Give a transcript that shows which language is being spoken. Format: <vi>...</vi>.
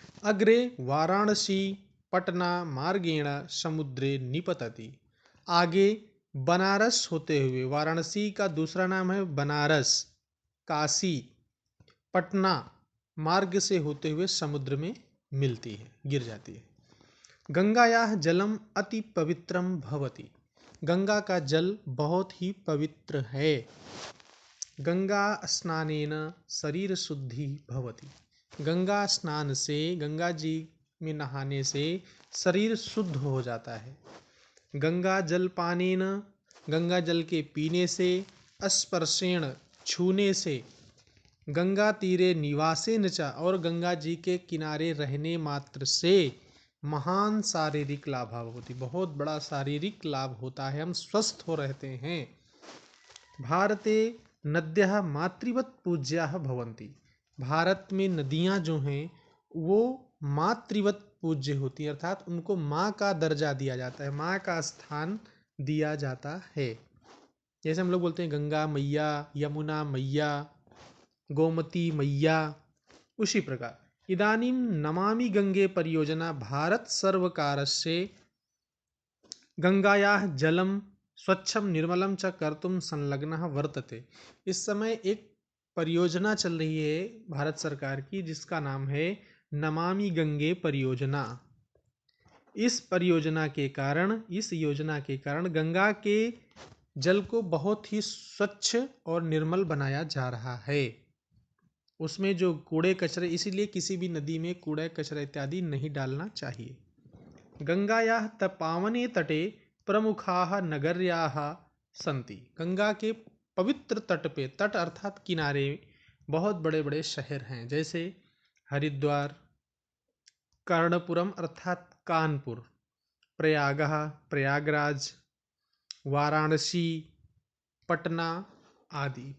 <sa>अग्रे वाराणसी पटना मार्गेण समुद्रे निपतति।</sa> <hi>आगे बनारस होते हुए, वाराणसी का दूसरा नाम है बनारस, काशी, पटना मार्ग से होते हुए समुद्र में मिलती है, गिर जाती है।</hi> <sa>गंगायाः जलम अति पवित्रम भवति।</sa> <hi>गंगा का जल बहुत ही पवित्र है।</hi> <sa>गंगा स्नानेन शरीर शुद्धि भवति।</sa> <hi>गंगा स्नान से, गंगा जी में नहाने से शरीर शुद्ध हो जाता है।</hi> <sa>गंगा जल पानेन,</sa> <hi>गंगा जल के पीने से,</hi> <sa>स्पर्शेण</sa> <hi>छूने से,</hi> <sa>गंगा तीरे निवासेन च,</sa> <hi>और गंगा जी के किनारे रहने मात्र से महान शारीरिक लाभ होती, बहुत बड़ा शारीरिक लाभ होता है, हम स्वस्थ हो रहते हैं।</hi> <sa>भारते नद्यः मातृवत् पूज्याः भवन्ति।</sa> <hi>भारत में नदियां जो हैं वो मातृवत् पूज्य होती है, अर्थात उनको माँ का दर्जा दिया जाता है, माँ का स्थान दिया जाता है। जैसे हम लोग बोलते हैं गंगा मैया, यमुना मैया, गोमती मैया, उसी प्रकार</hi> <sa>इदानीं नमामि गंगे परियोजना भारत सर्वकारस्य गंगायाः जलम स्वच्छम निर्मलम च कर्तुम संलग्नः वर्तते।</sa> <hi>इस समय एक परियोजना चल रही है भारत सरकार की जिसका नाम है नमामि गंगे परियोजना। इस परियोजना के कारण, इस योजना के कारण गंगा के जल को बहुत ही स्वच्छ और निर्मल बनाया जा रहा है। उसमें जो कूड़े कचरे, इसीलिए किसी भी नदी में कूड़ा कचरा इत्यादि नहीं डालना चाहिए।</hi> <sa>गंगायाः पावने तटे प्रमुखाः नगर्याः सन्ति।</sa> <hi>गंगा के पवित्र तट पे, तट अर्थात किनारे, बहुत बड़े बड़े शहर हैं, जैसे हरिद्वार, कर्णपुरम अर्थात कानपुर, प्रयागः प्रयागराज, वाराणसी, पटना आदि।</hi>